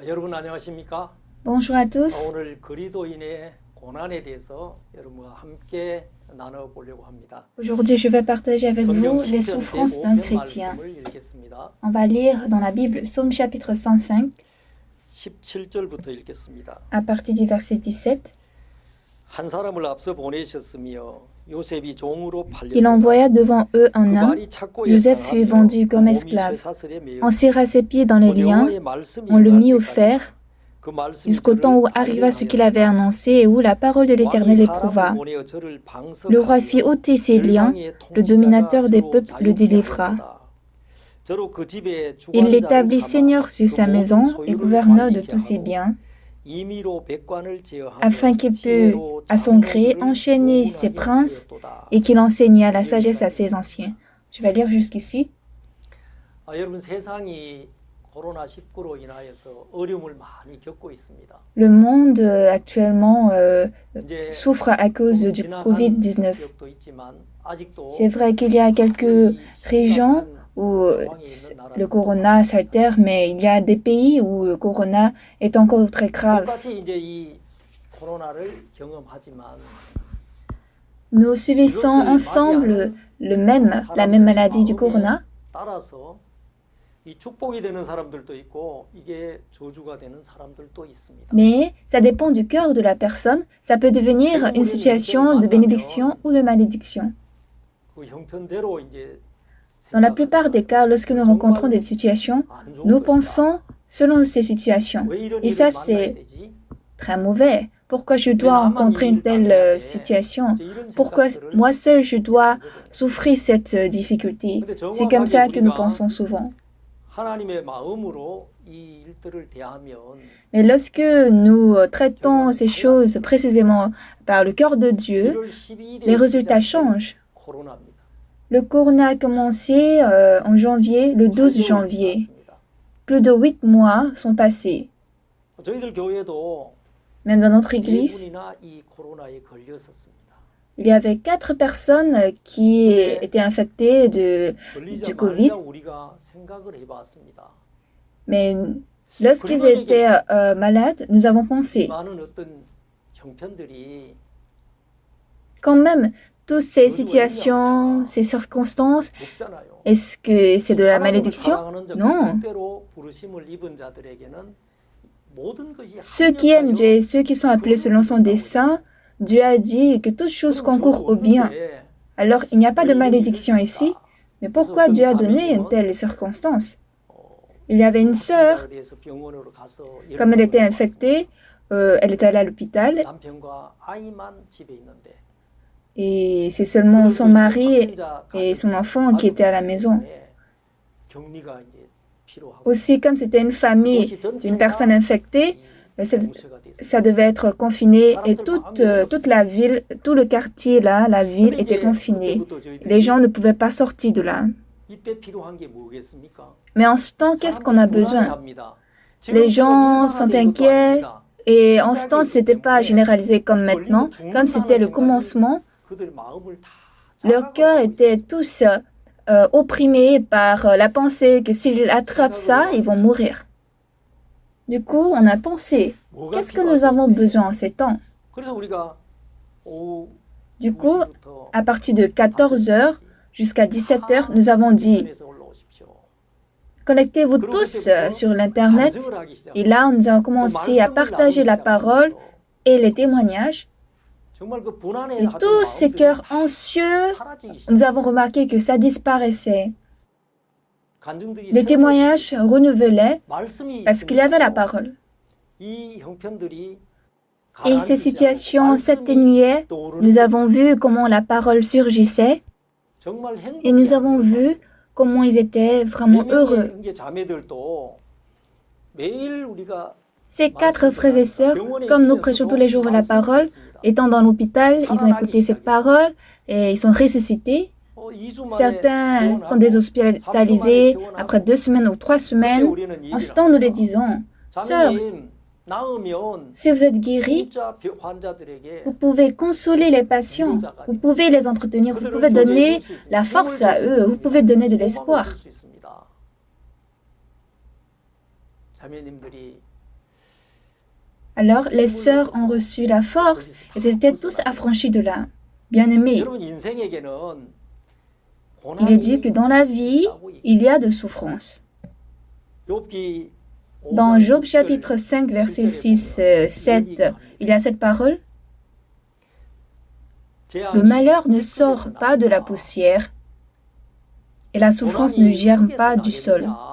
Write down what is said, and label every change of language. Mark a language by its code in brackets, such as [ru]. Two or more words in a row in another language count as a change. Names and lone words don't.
[ko] 여러분 안녕하십니까? [fr] Bonjour à tous. [ko] 오늘 그리스도인의 고난에 대해서 여러분과 함께 나눠보려고 합니다. [fr] Aujourd'hui, je vais partager avec [ko] 성경 [fr] vous les [ko] 시편 [fr] souffrances d'un [ko] 105편 [fr] chrétien. [ko] 말씀을 읽겠습니다. [fr] On va lire dans la Bible Psaume chapitre 105 [ko] 17절부터 읽겠습니다. [fr] à partir du verset 17. [ko] 한 사람을 앞서 보내셨으며 요셉이 종으로 [fr] Il [ko] 팔렸다. [fr] envoya devant eux [ko] 그 [fr] un homme. [ko] 말이 착고에 [fr] Joseph fut [ko] 상하며 [fr] vendu comme [ko] 몸이 [fr] esclave. [ko] 쇠사슬에 매여 [fr] On serra ses pieds dans les liens, [ko] 여호와의 말씀이 [fr] on le [ko] 임할 [fr] mit au [ko] 때까지 [fr] fer, [ko] 그 말씀이 [fr] jusqu'au temps où [ko] 저를 [fr] arriva ce qu'il [ko] 단련하였다. [fr] avait annoncé et où la parole de l'Éternel [ko] 왕이 [fr] éprouva. [ko] 사람을 보내어 저를 [fr] Le roi fit [ko] 방석하며 [fr] ôter ses liens, [ko] 열방의 [fr] le [ko] 통치자가 [fr] dominateur des [ko] 저로 [fr] peuples le [ko] 자유케 [fr] délivra. [ko] 하였도다. 저로 그 집에 [fr] Il [ko] 주관자를 [fr] l'établit [ko] 삼아 [fr] seigneur sur [ko] 그 [fr] sa [ko] 모든 [fr] maison et [ko] 소유를 [fr] gouverneur de [ko] 관리케 [fr] tous ses [ko] 하고 [fr] biens, [ko] 임의로 백관을 제어하며 [fr] afin qu'il pût, [ko] 지혜로 [fr] à son gré, [ko] 장로들을 [fr] enchaîner ses [ko] 교훈하게 [fr] princes [ko] 하였도다. [fr] et qu'il enseignât la sagesse à ses anciens. Je vais lire jusqu'ici. [ko] 여러분 세상이 코로나19로 인하여서 어려움을 많이 겪고 있습니다. [fr] Le monde actuellement [ko] 이제 [fr] souffre à cause [ko] 좀 [fr] du [ko] 지나간 [fr] Covid-19. [ko] 지역도 있지만 아직도 [fr] C'est vrai qu'il y a quelques régions où le corona s'altère, mais il y a des pays où le corona est encore très grave. [ko] 똑같이 이제 이 코로나를 경험하지만 [fr] Nous subissons ensemble la même maladie du corona, [ko] 따라서 이 축복이 되는 사람들도 있고 이게 저주가 되는 사람들도 있습니다. [fr] mais ça dépend du cœur de la personne. Ça peut devenir une situation de bénédiction ou de malédiction. [ko] 그 형편대로 이제 [fr] Dans la plupart des cas, lorsque nous rencontrons des situations, nous pensons selon ces situations. [ko] 왜 이런 [fr] Et [ko] 일을 [fr] ça, [ko] 만나야 [fr] c'est [ko] 되지? [fr] très mauvais. Pourquoi je dois rencontrer une telle situation? Pourquoi moi seul je dois souffrir cette difficulté? C'est comme ça que nous pensons souvent. [ko] 하나님의 마음으로 이 일들을 대하면 [fr] Mais lorsque nous traitons ces choses précisément par le cœur de Dieu, [ko] 1월 12일에 [fr] les résultats changent. [ko] 코로나입니다. [fr] Le corona a commencé en janvier, le 12 janvier. Plus de 8 mois sont passés. [ko] 저희들 교회도 [fr] Même dans notre église, [ko] 4분이나 이 코로나에 걸렸었습니다. [fr] il y avait 4 personnes qui étaient infectées du Covid. [ko] 걸리자마자 우리가 생각을 해봤습니다. [fr] Mais lorsqu'ils étaient malades, nous avons pensé, [ko] 많은 어떤 형편들이 [fr] quand même, toutes ces situations, ces circonstances, [ko] 없잖아요. [fr] est-ce que c'est de la [ko] 하나님을 [fr] malédiction? [ko] 사랑하는 자, [fr] Non. [ko] 뜻대로 부르심을 입은 자들에게는 모든 것이 [fr] Ceux qui aiment Dieu et ceux qui sont appelés selon son dessein, Dieu a dit que toutes choses concourent au bien. Alors, il n'y a pas de malédiction ici. Mais pourquoi Dieu a donné une telle circonstance? Il y avait une sœur, comme elle était infectée, elle est allée à l'hôpital [ko] 남편과 아이만 집에 있는데 [fr] et c'est seulement son mari et son enfant qui étaient à la maison. [ko] 격리가 이제 필요하고 [fr] Aussi, comme c'était une famille d'une personne infectée, ça devait être confiné et toute la ville, tout le quartier là, la ville était confinée. Les gens ne pouvaient pas sortir de là. [ko] 이때 필요한 게 뭐겠습니까? [fr] Mais en ce temps, qu'est-ce qu'on a besoin? [ko] 불안해합니다. [fr] Les gens sont inquiets et en ce temps, c'était pas généralisé comme maintenant. Comme c'était le commencement, [ko] 그들 마음을 다 [fr] leurs cœurs étaient tous opprimés par la pensée que s'ils attrapent ça, ils vont mourir. Du coup, on a pensé, qu'est-ce que nous avons besoin en ces temps? [ko] 그래서 우리가 오후 [fr] Du coup, [ko] 2시부터 [fr] à partir de 14 heures jusqu'à 17 heures, nous avons dit, [ko] 인터넷에 올라오십시오. [fr] connectez-vous tous sur l'Internet. Et là, nous avons commencé à partager la parole et les témoignages. [ko] 정말 그 불안해 [fr] Et tous ces cœurs anxieux, nous avons remarqué que ça disparaissait. [ko] 간증들이 [fr] Les témoignages renouvelaient [ko] 말씀이 [fr] parce qu'il y avait la parole. [ko] 이 형편들이 [fr] Et ces situations s'atténuaient. Nous avons vu comment la parole surgissait [ko] 정말 [fr] et nous avons vu comment ils étaient vraiment heureux. [ko] 형제 자매들도 매일 우리가 [fr] Ces 4 frères et sœurs, comme nous prêchons tous les jours la parole, étant dans l'hôpital, ils ont écouté cette parole et ils sont ressuscités. Certains sont déshospitalisés après 2 semaines ou 3 semaines. En ce temps, nous les disons, sœurs, si vous êtes guéris, vous pouvez consoler les patients, vous pouvez les entretenir, vous pouvez donner la force à eux, vous pouvez donner de l'espoir. Alors les sœurs ont reçu la force et elles étaient tous affranchies de là. Bien-aimés, [ko] 여러분 인생에게는 [fr] il est dit que [ko] 고난이 [fr] dans la vie, [ko] 있다고 [fr] il y a de souffrances. [ko] 욥기 [fr] Dans [ko] 5장 [fr] Job [ko] 6절, [fr] chapitre 5, verset 6, 7, il y a cette parole. Le malheur ne sort pas de la poussière et la souffrance ne germe pas du sol.